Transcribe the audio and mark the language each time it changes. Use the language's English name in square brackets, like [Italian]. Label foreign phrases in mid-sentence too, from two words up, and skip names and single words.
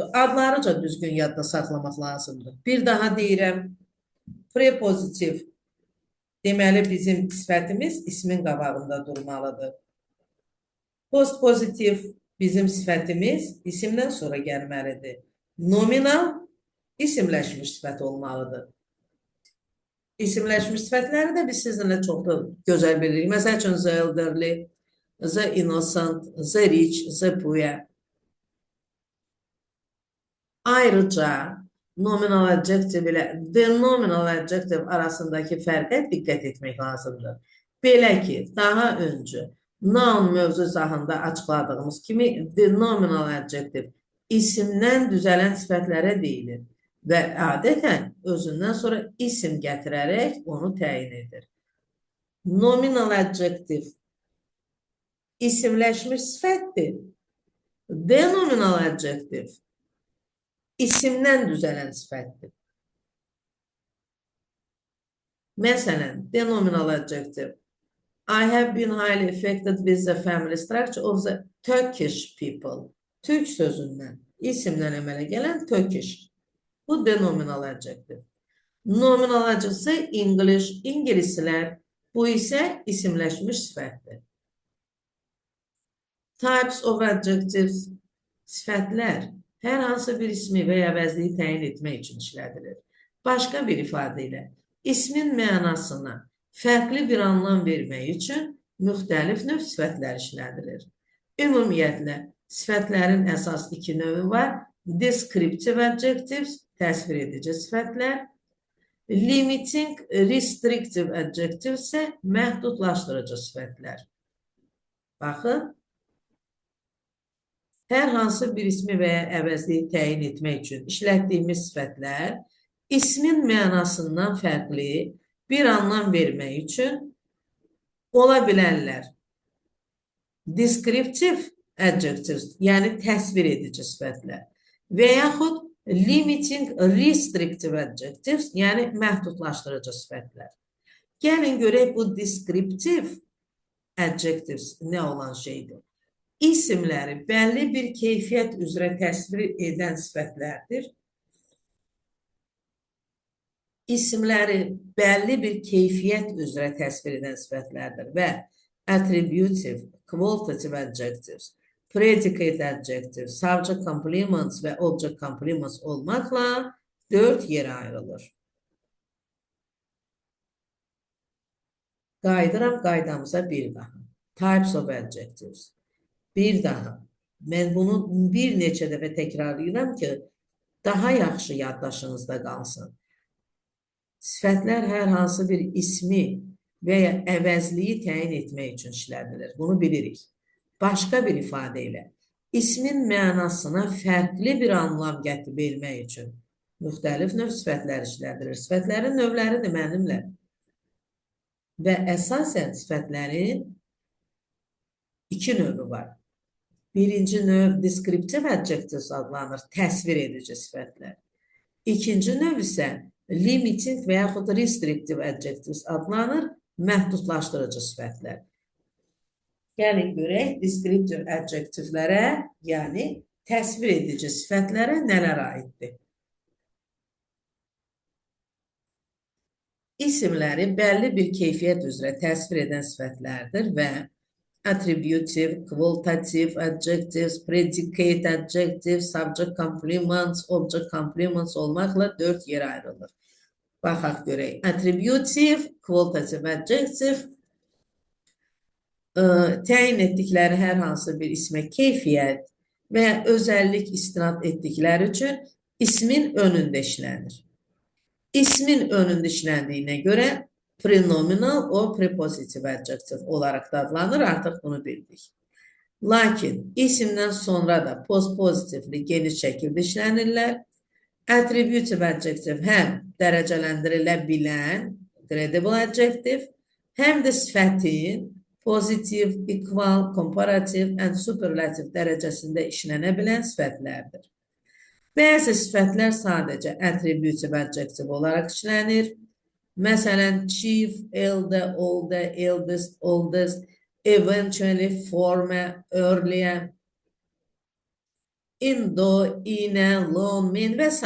[Azerbaijani] Adlarıca düzgün yadda saxlamaq lazımdır. Bir daha deyirəm, prepositiv deməli bizim sifətimiz ismin qabağında durmalıdır. Postpositiv bizim sifətimiz isimdən sonra gəlməlidir. Nominal isimləşmiş sifət olmalıdır. İsimləşmiş sifətləri də biz sizinlə çox da gözəl bilirik. Məsəl üçün, [English] the elderly, the innocent, the rich, the poor. [Azerbaijani] Ayrıca, [English] nominal adjective [Azerbaijani] ilə [English] denominal adjective [Azerbaijani] arasındakı fərqə diqqət etmək lazımdır. Belə ki, daha öncə noun mövzu izahında açıqladığımız kimi [English] denominal adjective [Azerbaijani] isimdən düzələn sifətlərə deyilir. Və adətən özündən sonra isim gətirərək onu təyin edir. [English] Nominal adjective [Azerbaijani] isimləşmiş sifətdir. [English] Denominal adjective [Azerbaijani] isimdən düzələn sifətdir. [English] Məsələn, denominal adjective I have been highly affected with the family structure of the Turkish people. [Azerbaijani] Türk sözündən, isimdən əmələ gələn Turkish. Bu [English] denominal adjective. Nominal adjective English, [Azerbaijani] İngilislər. Bu isə isimləşmiş sifətdir. [English] Types of adjectives, [Azerbaijani] sifətlər hər hansı bir ismi və ya əvəzliyi təyin etmək üçün işlədilir. Başqa bir ifadə ilə, ismin mənasına fərqli bir anlam vermək üçün müxtəlif növ sifətlər işlədilir. Ümumiyyətlə, sifətlərin əsas iki növü var. [English] Descriptive adjectives, [Azerbaijani] təsvir edici sifətlər. [English] Limiting, restrictive adjectives [Azerbaijani] isə məhdudlaşdırıcı sifətlər. Baxın, hər hansı bir ismi və ya əvəzliyi təyin etmək üçün işlətdiyimiz sifətlər ismin mənasından fərqli bir anlam vermək üçün ola bilərlər. [English] Descriptive adjectives, [Azerbaijani] yəni təsvir edici sifətlər və yaxud [English] limiting, restrictive adjectives, [Azerbaijani] yəni məhdudlaşdırıcı sifətlər. Gəlin görək bu [English] descriptive adjectives [Azerbaijani] nə olan şeydir? İsimləri bəlli bir keyfiyyət üzrə təsvir edən sifətlərdir. İsimləri bəlli bir keyfiyyət üzrə təsvir edən sifətlərdir və attributive, [English] qualitative adjectives, predicate adjectives, subject complements və object complements [Azerbaijani] olmaqla 4 yerə ayrılır. Qayıdıram qaydamıza bir daha. [English] Types of adjectives. [Azerbaijani] Bir daha. Mən bunu bir neçə dəfə təkrarlayıram ki, daha yaxşı yaddaşınızda qalsın. Sifətlər hər hansı bir ismi və ya əvəzliyi təyin etmək üçün işlədilir. Bunu bilirik. Başqa bir ifadə ilə, ismin mənasına fərqli bir anlam gətirib vermək üçün müxtəlif növ sifətlər işlədilir. Sifətlərin növləridir mənimlə. Və əsasən sifətlərin iki növü var. Birinci növ [English] descriptive adjectives [Azerbaijani] adlanır, təsvir edici sifətlər. İkinci növ isə limiting və yaxud [English] restrictive adjectives [Azerbaijani] adlanır, məhdudlaşdırıcı sifətlər. Gəlin görək, descriptive adjectivelərə, yəni təsvir edici sifətlərə nələr aiddir? İsimləri bəlli bir keyfiyyət üzrə təsvir edən sifətlərdir və attributive, [English] qualitative adjectives, predicate adjectives, subject complements, object complements [Azerbaijani] olmaqla 4 yerə ayrılır. Baxaq görək. [English] Attributive, qualitative adjective [Azerbaijani] təyin etdikləri hər hansı bir ismə keyfiyyət və ya özəllik istinad etdikləri üçün ismin önündə işlənir. İsmin önündə işləndiyinə görə [English] prenominal o prepositive adjective [Azerbaijani] olaraq da adlanır, artıq bunu bildik. Lakin isimdən sonra da postpositivli geniş şəkildə işlənirlər. [English] Attributive adjective [Azerbaijani] həm dərəcələndirilə bilən [English] credible adjective, [Azerbaijani] həm də sifətin pozitiv, [English] equal, comparative and superlative [Azerbaijani] dərəcəsində işlənə bilən sifətlərdir. Bəzi sifətlər sadəcə [English] attributive adjective [Azerbaijani] olaraq işlənir. Məsələn, [English] chief, elder, older, eldest, oldest, eventually, former, earlier, indo, inə, long, min və s.